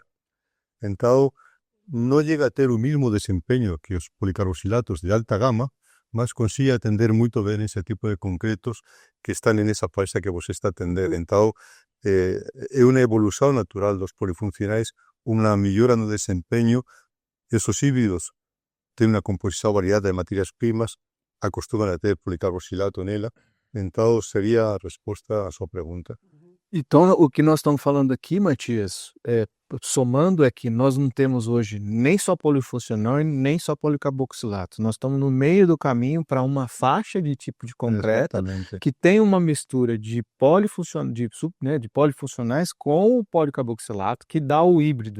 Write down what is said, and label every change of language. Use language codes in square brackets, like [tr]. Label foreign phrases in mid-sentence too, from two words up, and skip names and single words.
[gl] Entón, non llega a ter o mismo desempeño que os policarboxilatos de alta gama, mas consigue atender moito ben ese tipo de concretos que están en esa faixa que vos está a atender. Entón, é unha evolución natural dos polifuncionais, unha mellora no desempeño. Esos híbridos ten unha composición variada de materias primas, acostuman a ter policarboxilato nela. [pt] Então, seria a resposta à sua pergunta. Então, o que nós estamos falando aqui, Matias, somando, é que nós não temos hoje nem só polifuncional e nem só policarboxilato. Nós estamos no meio do caminho para uma faixa de tipo de concreto que tem uma mistura de polifuncionais com o policarboxilato, que dá o híbrido.